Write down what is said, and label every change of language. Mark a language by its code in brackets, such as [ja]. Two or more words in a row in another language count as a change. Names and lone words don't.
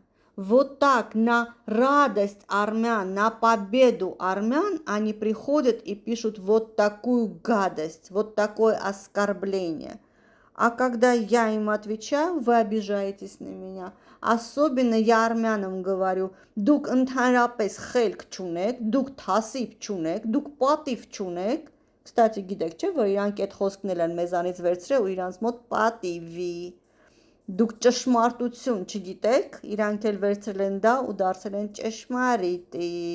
[ru] Вот так на радость армян, на победу армян они приходят и пишут вот такую гадость, вот такое оскорбление. А когда я им отвечаю, вы обижаетесь на меня. Особенно я армянам говорю: [hy] դուք ընդհանրապես խելք չունեք, դուք թասիբ չունեք, դուք պատիվ չունեք։ Կստացի գիտեք, չէ՞, որ իրանք այդ խոսքն են մեզանից վերցրել ու իրանց մոտ պատիվի։ Դուք ճշմարտություն չգիտեք, իրանք էլ վերցրել են դա ու դարձել են ճշմարիտի։